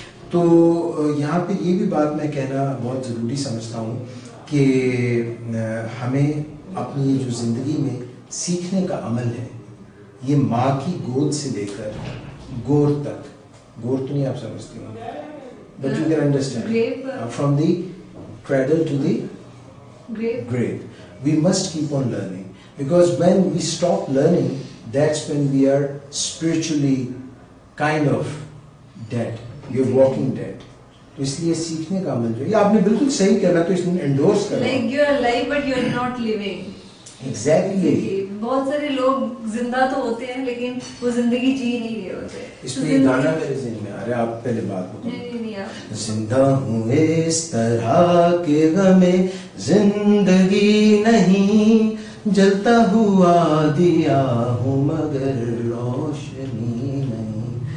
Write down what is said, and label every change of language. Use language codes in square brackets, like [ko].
[ur] تو یہاں پہ یہ بھی بات میں کہنا بہت ضروری سمجھتا ہوں کہ ہمیں اپنی جو زندگی میں سیکھنے کا عمل ہے یہ ماں کی گود سے لے کر گور تک, گور تو نہیں آپ سمجھتے ہوں [en] But you can understand, from the cradle to the grave. We must keep on learning, because when we stop learning, that's when we are spiritually kind of dead. You're walking dead. [ur] تو اس لیے سیکھنے کا عمل جو ہے, آپ نے بالکل صحیح کہا, میں تو اس میں انڈورس کر رہا ہوں. [en] Like you are alive but you are not living. Exactly. [ur] بہت سارے لوگ زندہ تو ہوتے ہیں لیکن وہ زندگی جی نہیں رہے ہوتے. اس پہ یہ گانا میرے ذہن میں آ رہا ہے, آپ پہلے بات بتاؤ. زندہ ہوں اس طرح کے غم زندگی نہیں, جلتا ہوا دیا ہوں مگر روشنی نہیں.